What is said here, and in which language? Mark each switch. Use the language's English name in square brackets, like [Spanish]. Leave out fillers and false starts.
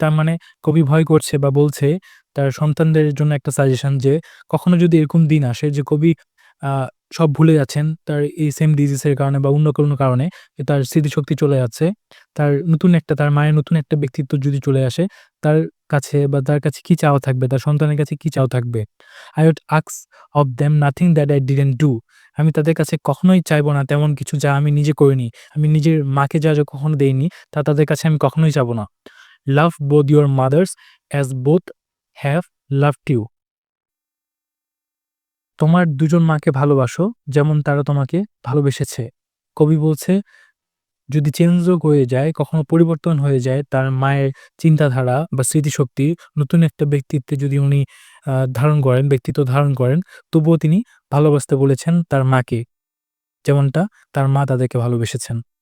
[Bangla] তার মানে কবি ভয় করছে বা বলছে তার সন্তানদের জন্য একটা সাজেশন, যে কখনো যদি এরকম দিন আসে যে কবি আ সব ভুলে যাচ্ছেন তার এই সেম ডিজিজের কারণে বা অন্য কোনো কারণে, তার স্মৃতিশক্তি চলে যাচ্ছে। তার মায়ের নতুন একটা ব্যক্তিত্ব যদি চলে আসে, তার কাছে বা তার কাছে কি চাওয়া থাকবে? তার সন্তানের কাছে কি চাওয়া থাকবে? [English] I would ask of them nothing that I didn't do. [Bangla] আমি তাদের কাছে কখনোই চাইবো না তেমন কিছু যা আমি নিজে করিনি। আমি নিজের মাকে যা কখনো দেইনি তা তাদের কাছে আমি কখনোই চাবো না। [English] Love both your mothers as both have loved you. [Bangla] তোমার দুজন মাকে ভালোবাসো যেমন তারা তোমাকে ভালোবেসেছে। কবি বলছে যদি চেঞ্জও হয়ে যায়, কখনো পরিবর্তন হয়ে যায় তার মায়ের চিন্তাধারা বা স্মৃতিশক্তি, নতুন একটা ব্যক্তিত্বে যদি উনি ব্যক্তিত্ব ধারণ করেন, তবুও তিনি ভালোবাসতে বলেছেন তার মাকে, যেমনটা তার মা তাদেরকে ভালোবেসেছেন।